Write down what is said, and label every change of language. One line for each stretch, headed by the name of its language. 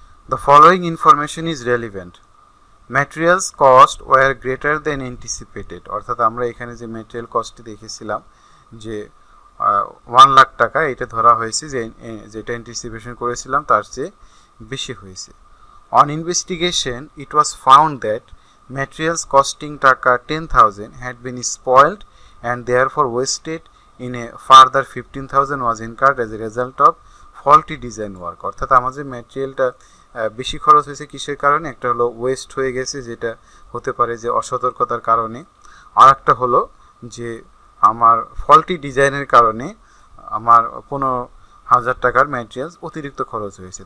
English: The following information is relevant. Materials cost were greater than anticipated,
Bangla: অর্থাৎ আমরা এখানে যে ম্যাটেরিয়াল কস্টটি দেখেছিলাম যে 1 লাখ টাকা, এটা ধরা হয়েছে যে যেটা অ্যান্টিসিপেশন করেছিলাম তার চেয়ে বেশি হয়েছে।
English: On investigation it was found that materials costing taka 10,000 had been spoiled and therefore wasted in a further 15,000 was incurred as a result of faulty design work।
Bangla: অর্থাৎ আমার যে ম্যাটেরিয়ালটা বেশি খরচ হয়েছে কিসের কারণে, একটা হলো ওয়েস্ট হয়ে গেছে, যেটা হতে পারে যে অসতর্কতার কারণে, আর একটা হলো যে আমার ফল্টি ডিজাইনের কারণে আমার 15,000 টাকার ম্যাটেরিয়ালস অতিরিক্ত খরচ হয়েছে।